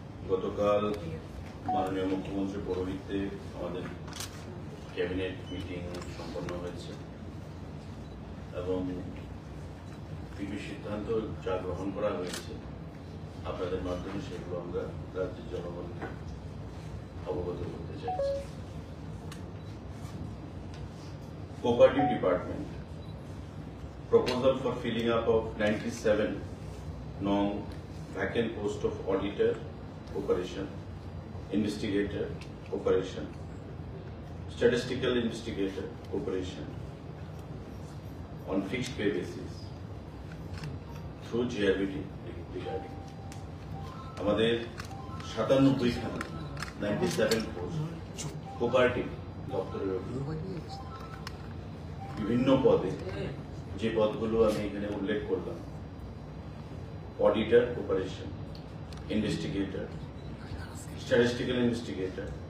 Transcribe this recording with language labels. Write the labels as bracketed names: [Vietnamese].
[Bangla] গতকাল মাননীয় মুখ্যমন্ত্রীর পৌরোহিত্যে আমাদের ক্যাবিনেট মিটিং সম্পন্ন হয়েছে এবং কিছু সিদ্ধান্ত যা গ্রহণ করা হয়েছে আপনাদের মাধ্যমে সেগুলো আমরা রাজ্যের জনগণকে অবগত করতে চাইছি। [English] Cooperative Department proposal for filling up of 97 non-vacant post of auditor, operation, investigator, operation, statistical investigator, operation on fixed pay basis through GRBT regarding. [Bangla] আমাদের 97 খানা 97 পোস্ট কোঅপারেটিভ দপ্তরের বিভিন্ন পদে, যে পদগুলো আমি এখানে উল্লেখ করলাম, auditor, operation, investigator, statistical investigator,